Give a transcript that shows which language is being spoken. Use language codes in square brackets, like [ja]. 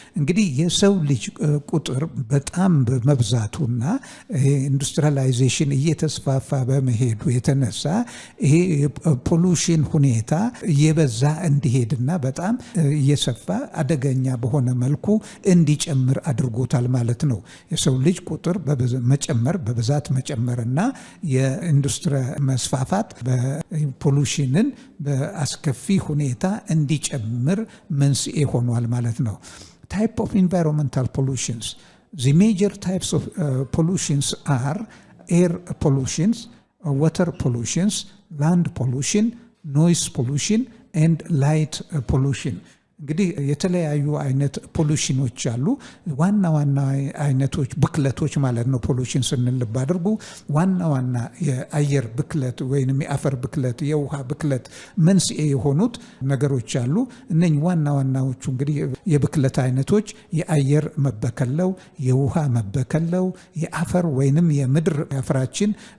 [am] እንግዲህ የሰው ልጅ ቁጥር በጣም በመብዛቱና ኢንዱስትሪላይዜሽን እየተስፋፋ በመሄዱ የተነሳ ይሄ ፖሉሽን ሁኔታ እየበዛ እንዲሄድና በጣም እየሰፋ አደገኛ በሆነ መልኩ እንዲጨምር አድርጎታል ማለት ነው። የሰው ልጅ ቁጥር በብዛት መጨመርና የኢንዱስትሪ መስፋፋት በፖሉሽንን በአስከፊ ሁኔታ እንዲጨምር መንስኤ ሆኗል ማለት ነው። [en] Type of environmental pollutions. The major types of pollutions are air pollutions, water pollutions, land pollution, noise pollution and light pollution. [am] እንግዲህ የተለያዩ አይነት ፖሉሽኖች አሉ። ዋና ዋና አይነቶች ብክለቶች ማለት ነው። ፖሉሽን ስንል ልብ አድርጉ። ዋና ዋና የአየር ብክለት ወይንም የአፈር ብክለት፣ የውሃ ብክለት መንስኤ የሆኑት ነገሮች አሉ። እነኚህ ዋና ዋናዎቹ እንግዲህ የብክለት አይነቶች የአየር መበከለው፣ የውሃ መበከለው፣ የአፈር ወይንም የምድር አፈራችን